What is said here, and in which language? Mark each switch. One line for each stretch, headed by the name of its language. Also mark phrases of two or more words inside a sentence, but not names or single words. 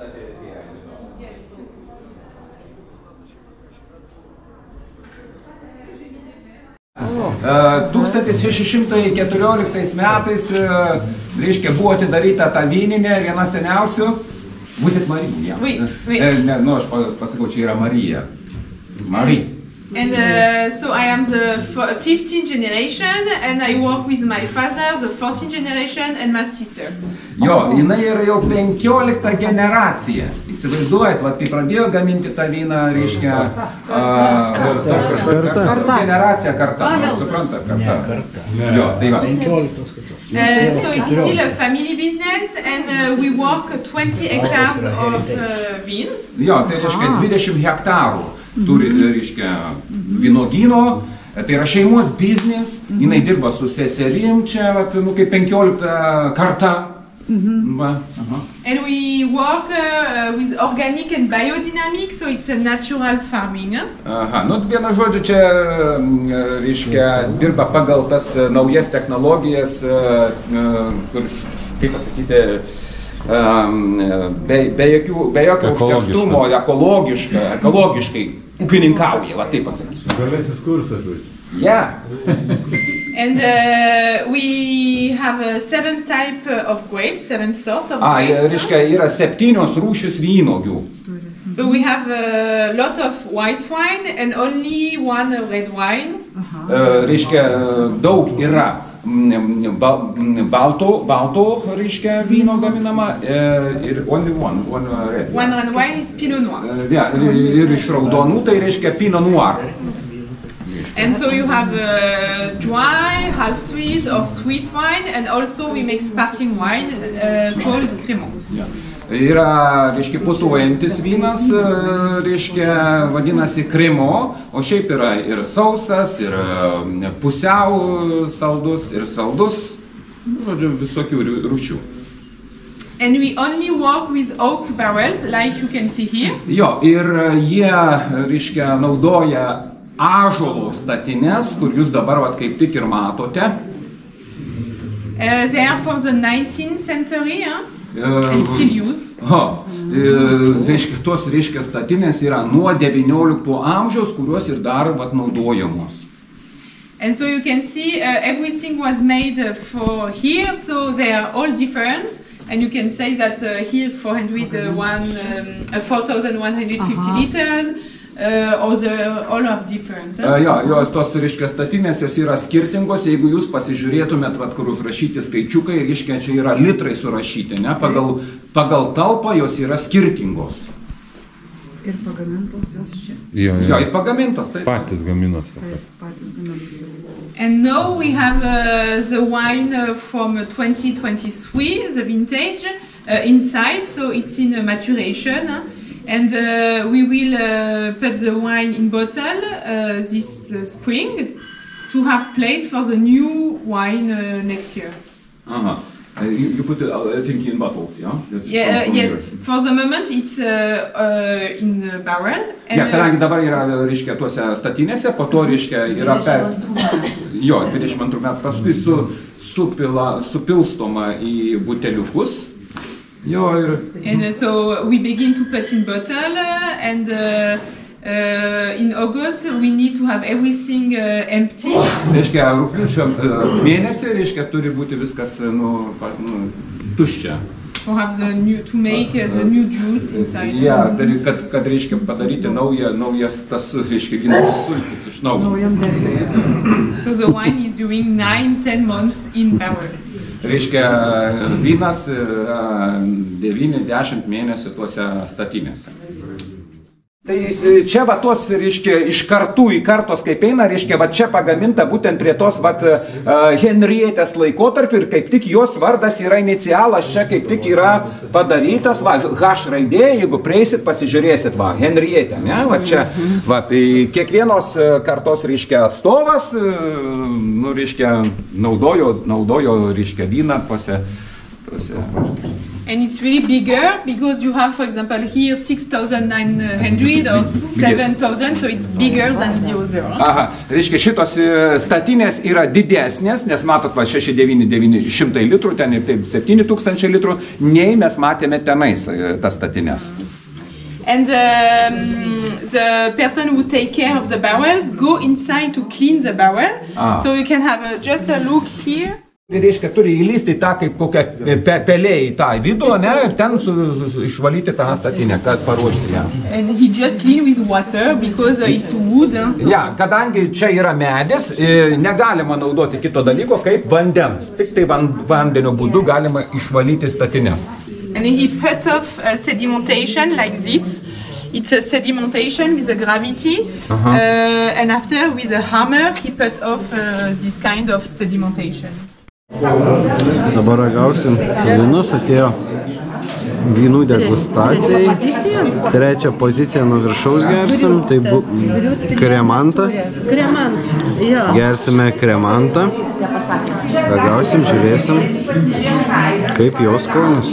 Lithuanian: Uh, 1614 metais, reiškia, buvo atidaryta ta vyninė, viena seniausių. Būsit Marija?
French: Oui, oui.
Lithuanian: Ne, nu, aš pasakau, čia yra Marija. Marija.
English: And so I am the 15th generation and I work with my father, the 14th generation and my sister.
Lithuanian: Jo, jinai yra jau 15 generacija. Įsivaizduojat, vat, kai pradėjo gaminti tą vyną, reiškia, generacija karta, supranta, karta. Jo, tai va.
English: So it's still a family business and we work 20 hectares of vines.
Lithuanian: Jo, tai reiškia 20 hektarų turi, reiškia, vynogyno. Tai yra šeimos biznis, jinai dirba su seserim, čia, vat, nu, kaip 15 karta.
English: And we work with organic and biodynamic, so it's a natural farming.
Lithuanian: Aha, nu, vienu žodžiu, čia, reiškia, dirba pagal tas naujas technologijas, kur, kaip pasakyti, be jokio užterštumo, ekologiškai ūkininkauja, va taip pasakysiu. Žaliasis kursas, žodžiu.
English: Yeah. And we have 7 types of grapes, 7 sorts of grapes.
Lithuanian: Reiškia, yra 7 rūšis vynogių.
English: So we have a lot of white wine and only one red wine.
Lithuanian: Reiškia, daug yra balto, reiškia, vyno gaminama ir
English: only one red. One red wine is Pinot Noir.
Lithuanian: Ir iš raudonų tai reiškia Pinot Noir.
English: And so you have dry, half sweet or sweet wine, and also we make sparkling wine called Crémant.
Lithuanian: Yra, reiškia, putuojantis vynas, reiškia, vadinasi Crémant, o šiaip yra ir sausas, ir pusiau saldus, ir saldus, žodžiu, visokių rūšių.
English: And we only work with oak barrels, like you can see here.
Lithuanian: Jo, ir jie, reiškia, naudoja ąžuolo statines, kur jūs dabar vat, kaip tik ir matote.
English: They are from the 19th century and still used.
Lithuanian: Tos, reiškia, statinės yra nuo 19 amžiaus, kurios ir dar vat, naudojamos.
English: And so you can see everything was made for here, so they are all different. And you can say that here 4,150 liters. All are different.
Lithuanian: Jos tos, reiškia, statinės jos yra skirtingos, jeigu jūs pasižiūrėtumėt, vat, kur užrašyti skaičiukai, reiškia, čia yra litrai surašyti, ne? Pagal talpą jos yra skirtingos. Ir pagamintos jos čia. Jo, ir pagamintos, taip. Patys gaminos. Patys gaminos.
English: And now we have the wine from 2023, the vintage, inside, so it's in maturation. And we will put the wine in bottle this spring to have place for the new wine next year. You put it, I think, in bottles, yeah? Yes. For the moment it's in the barrel. And,
Lithuanian: kadangi dabar yra, reiškia, tuose statinėse, po to, reiškia, yra 22 metų, paskui supilstoma į buteliukus.
English: And so we begin to put in bottle, and in August we need to have everything empty.
Lithuanian: Reiškia, rugpjūčio mėnesį, reiškia, turi būti viskas tuščia.
English: To have to make the new juice inside.
Lithuanian: Kad reiškia padaryti naujas tas, reiškia, gintas sultis iš naujo.
English: So the wine is during 9-10 months in barrel.
Lithuanian: Reiškia, vynas 9-10 mėnesių tuose statinėse. Tai čia va tos, reiškia, iš kartų į kartos kaip eina, reiškia, va čia pagaminta būtent prie tos Henrietės laikotarpį ir kaip tik jos vardas yra inicialas, čia kaip tik yra padarytas, H raidė, jeigu prieisit, pasižiūrėsit, Henrietė, ne, va čia, tai kiekvienos kartos, reiškia, atstovas, reiškia, naudojo, reiškia, vyną tuose.
English: And it's really bigger because you have, for example, here 6,900 or 7,000, so it's bigger than the other.
Lithuanian: Reiškia, šitos statinės yra didesnės, nes matot, 6,900 litrų, ten ir taip 7,000 litrų, nei mes matėme tenais tas statinės.
English: And the person who take care of the barrels go inside to clean the barrel. So you can have just a look here.
Lithuanian: Reiškia, turi įlysti tą kaip kokią pelė į tą vidų, ne, ir ten išvalyti tą statinę, kad paruošti ją.
English: And he just clean with water because it's wood. So...
Lithuanian: kadangi čia yra medis, negalima naudoti kito dalyko kaip vandens. Tik tai vandenio būdu galima išvalyti statinės.
English: And he put off sedimentation like this. It's a sedimentation with a gravity, and after with a hammer he put off this kind of sedimentation.
Lithuanian: Dabar ragausim vynus, atėjo vynų degustacijai. Trečią poziciją nuo viršaus gersim, tai kremantą. Gersime kremantą. Ragausim, žiūrėsim, kaip jos skonis.